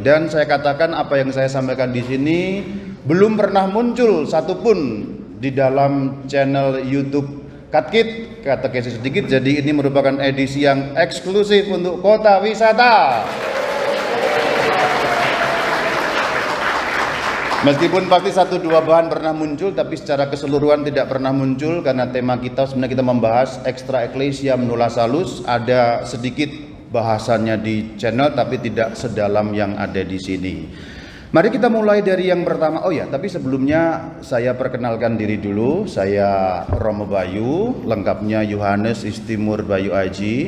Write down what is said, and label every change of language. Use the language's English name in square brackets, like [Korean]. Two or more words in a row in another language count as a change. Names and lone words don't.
[Indonesian] Dan saya katakan apa yang saya sampaikan di sini belum pernah muncul satupun di dalam channel YouTube Katkit Katekesi Sedikit. Jadi ini merupakan edisi yang eksklusif untuk kota wisata. Meskipun pasti 1-2 bahan pernah muncul, tapi secara keseluruhan tidak pernah muncul karena tema kita sebenarnya kita membahas [Latin] extra ecclesiam nulla salus. [Indonesian] Ada sedikit bahasannya di channel tapi tidak sedalam yang ada di sini. Mari kita mulai dari yang pertama. Oh ya, tapi sebelumnya saya perkenalkan diri dulu. Saya Romo Bayu, lengkapnya Yohanes Istimur Bayu Aji.